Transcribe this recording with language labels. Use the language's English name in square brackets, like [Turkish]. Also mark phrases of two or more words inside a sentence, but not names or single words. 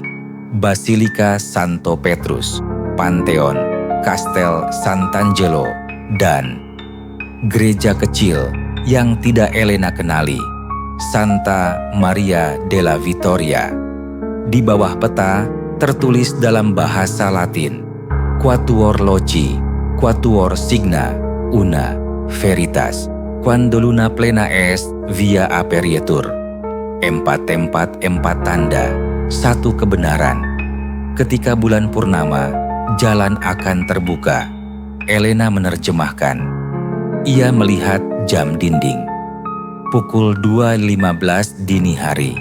[Indonesian] Basilika Santo Petrus, Pantheon, Castel Sant'Angelo, dan gereja kecil yang tidak Elena kenali, [Italian] Santa Maria della Vittoria. [Indonesian] Di bawah peta tertulis dalam bahasa Latin, [Latin] Quatuor loci, quatuor signa, una veritas, quando luna plena est via aperietur. [Indonesian] Empat tempat, empat tanda, satu kebenaran. Ketika bulan purnama, jalan akan terbuka. Elena menerjemahkan. Ia melihat jam dinding. Pukul 2.15 dini hari.